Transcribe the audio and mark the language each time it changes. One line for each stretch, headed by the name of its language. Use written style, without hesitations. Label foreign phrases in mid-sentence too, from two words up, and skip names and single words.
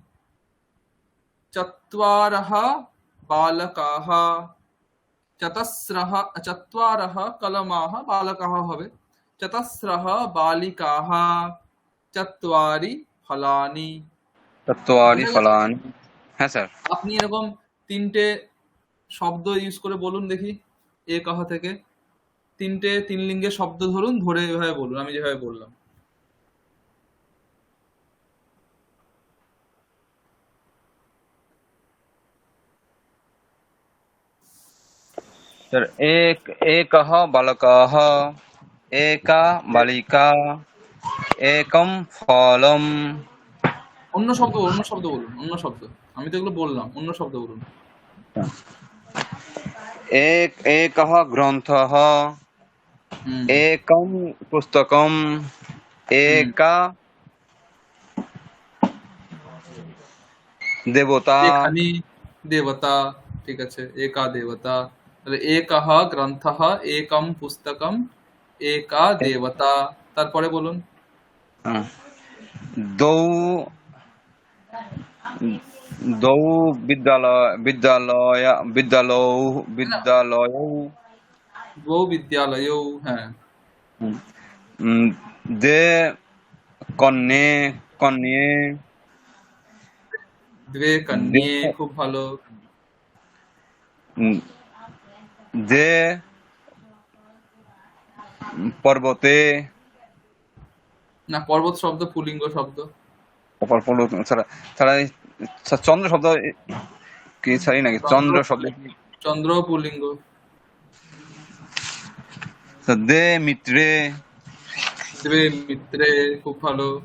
Sanskrit: चत्वारः बालकाः, चत्वारः कलमाः बालकाः হবে, चतस्रः बालिकाः, चत्वारि फलानि। चत्वारि
Bangla: বোঝা গেছে? फलानि। হ্যাঁ স্যার। আপনি এরকম তিনটে শব্দ ইউজ করে বলুন দেখি, এ কাহা থেকে তিনটে তিন লিঙ্গের শব্দ ধরুন, ধরে এভাবে বলুন আমি যেভাবে বললাম।
Sanskrit: স্যার एकः बालकः, एका बालिका, एकं फलम्।
Bangla: অন্য শব্দ বলুন, অন্য শব্দ বলুন, অন্য শব্দ। আমি তো এগুলো বললাম, অন্য শব্দ বলুন।
Sanskrit: एकः ग्रन्थः, হুম एकं पुस्तकम्, হুম एका देवता।
Bangla: এখানে দেবতা, ঠিক আছে,
Sanskrit: একা দেবতা। তাহলে একः গ্রন্থः, একম পুস্তকম, একা দেবতা।
Bangla: তারপরে বলুন।
Sanskrit: द्वौ द्वौ विद्यालयौ। द्वौ विद्यालयौ, হ্যাঁ। द्वे कन्ये। द्वे कन्ये,
Bangla: খুব ভালো।
Sanskrit: द्वे पर्वते।
Bangla: না, পর্বত শব্দ পুলিঙ্গ শব্দ। চন্দ্র শব্দ কি ছাড়ি নাকি? চন্দ্র শব্দ চন্দ্র পুলিঙ্গ।
Sanskrit: দে মিত্রে। দ্বে মিত্রে,
Bangla: খুব ভালো।